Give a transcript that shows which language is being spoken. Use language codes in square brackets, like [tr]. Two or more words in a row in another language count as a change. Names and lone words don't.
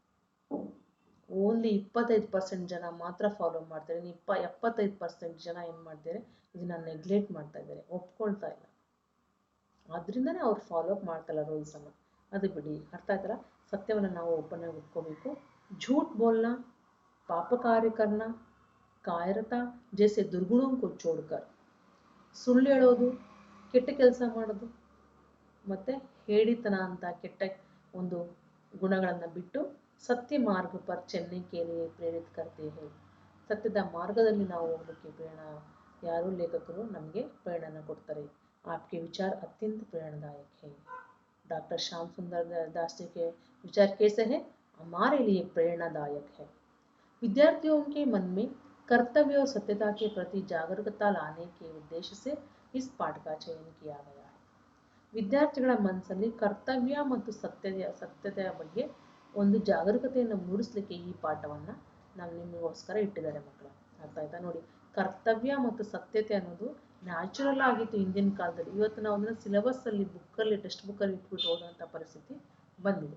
[kn] ಓನ್ಲಿ 25% ಜನ ಮಾತ್ರ ಫಾಲೋ ಮಾಡ್ತಾರೆ. 75% ಜನ ಏನು ಮಾಡ್ತಾರೆ? ಇದನ್ನ ನೆಗ್ಲೆಕ್ಟ್ ಮಾಡ್ತಾ ಇದ್ದಾರೆ, ಒಪ್ಕೊಳ್ತಾ ಇಲ್ಲ. ಆದ್ರಿಂದನೇ ಅವ್ರು [en] follow up [kn] ಮಾಡ್ತಾಯಿಲ್ಲ ರೂಲ್ಸನ್ನು. ಅದು ಬಿಡಿ, ಅರ್ಥ ಆಯ್ತಲ್ಲ? ಸತ್ಯವನ್ನು ನಾವು ಓಪನ್ ಆಗಿ ಒಪ್ಕೋಬೇಕು. [hi] झूठ बोलना, पाप कार्य करना, कायरता जैसे दुर्गुणों को छोड़कर, [kn] ಸುಳ್ಳು ಹೇಳೋದು, ಕೆಟ್ಟ ಕೆಲಸ ಮಾಡೋದು ಮತ್ತು ಹೇಳಿತನ ಅಂತ ಕೆಟ್ಟ ಒಂದು ಗುಣಗಳನ್ನು ಬಿಟ್ಟು ಸತ್ಯ ಮಾರ್ಗ [hi] पर चलने के लिए प्रेरित करते हैं. [kn] ಸತ್ಯದ ಮಾರ್ಗದಲ್ಲಿ ನಾವು ಹೋಗಲಿಕ್ಕೆ ಯಾರು ಲೇಖಕರು ನಮಗೆ ಪ್ರೇರಣೆ ಕೊಡ್ತಾರೆ. [hi] आपके विचार अत्यंत प्रेरणादायक है. डॉक्टर श्याम सुंदर दास जी के विचार कैसे हैं? हमारे लिए प्रेरणादायक है. विद्यार्थियों के मन में कर्तव्य और सत्यता के प्रति जागरूकता लाने के उद्देश्य से इस पाठ का चयन किया गया है. [kn] ವಿದ್ಯಾರ್ಥಿಗಳ ಮನಸ್ಸಲ್ಲಿ ಕರ್ತವ್ಯ ಮತ್ತು ಸತ್ಯತೆಯ ಬಗ್ಗೆ ಒಂದು ಜಾಗರೂಕತೆಯನ್ನು ಮೂಡಿಸಲಿಕ್ಕೆ ಈ ಪಾಠವನ್ನು ನಾವು ನಿಮಗೋಸ್ಕರ ಇಟ್ಟಿದ್ದಾರೆ ಮಕ್ಕಳು. ಅರ್ಥ ಆಯ್ತಾ? ನೋಡಿ, ಕರ್ತವ್ಯ ಮತ್ತು ಸತ್ಯತೆ ಅನ್ನೋದು ನ್ಯಾಚುರಲ್ ಆಗಿತ್ತು ಹಿಂದಿನ ಕಾಲದಲ್ಲಿ. ಇವತ್ತು ನಾವು ಅದನ್ನು ಸಿಲೆಬಸ್ಸಲ್ಲಿ ಬುಕ್ಕಲ್ಲಿ ಟೆಕ್ಸ್ಟ್ ಬುಕ್ಕಲ್ಲಿ ಇಟ್ಬಿಟ್ಟು ಓದುವಂಥ ಪರಿಸ್ಥಿತಿ ಬಂದಿದೆ.